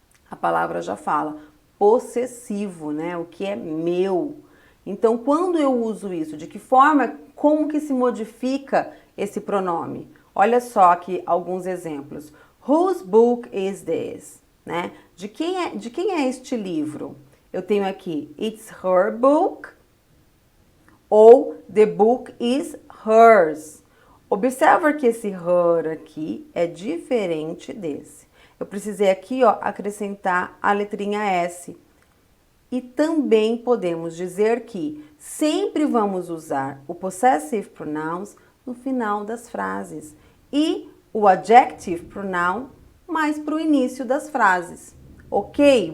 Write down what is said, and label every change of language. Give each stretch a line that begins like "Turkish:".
Portuguese: A palavra já fala, possessivo, né? O que é meu. Então, quando eu uso isso, de que forma, como que se modifica esse pronome? Olha só aqui alguns exemplos.
English: Whose book is this?
Portuguese: Né? De quem é este livro? Eu tenho aqui,
English: it's her book
Portuguese: ou
English: the book is hers.
Portuguese: Observa que esse her aqui é diferente desse. Eu precisei aqui, ó, acrescentar a letrinha S. E também podemos dizer que sempre vamos usar o possessive pronouns no final das frases e o adjective pronoun mais para o início das frases. Ok?